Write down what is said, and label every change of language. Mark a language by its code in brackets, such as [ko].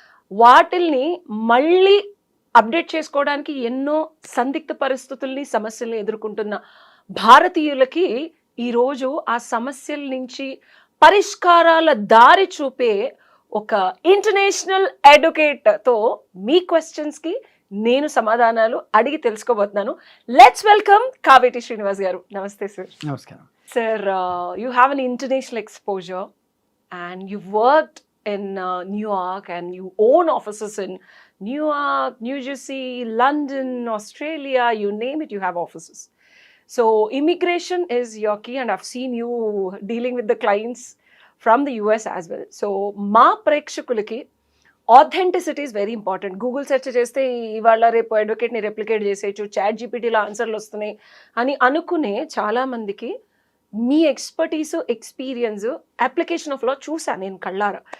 [te] వాటిల్ని మళ్ళీ అప్డేట్ చేసుకోవడానికి ఎన్నో సందిగ్ధ పరిస్థితుల్ని సమస్యల్ని ఎదుర్కొంటున్న భారతీయులకి ఈరోజు ఆ సమస్యల నుంచి పరిష్కారాల దారి చూపే ఒక ఇంటర్నేషనల్ ఎడ్యుకేటర్తో మీ క్వశ్చన్స్కి నేను సమాధానాలు అడిగి తెలుసుకోబోతున్నాను. [en] let's welcome [te] కావేటి శ్రీనివాస్ గారు. నమస్తే సార్. నమస్కారం. [en] Sir, you have an international exposure and you've worked in New York and you own offices in New York, New Jersey, London, Australia, you name it, you have offices. So immigration is your key and I've seen you dealing with the clients from the US as well. So [te] మా ప్రేక్షకులకి [en] Authenticity is very important. [te] Google search చేస్తే ఇవాళ రేపు అడ్వకేట్ని replicate చేసేయచ్చు, chat జీపీటీలో ఆన్సర్లు వస్తున్నాయి అని అనుకునే చాలామందికి మీ expertise, experience, application of law చూసాను నేను కళ్ళారా.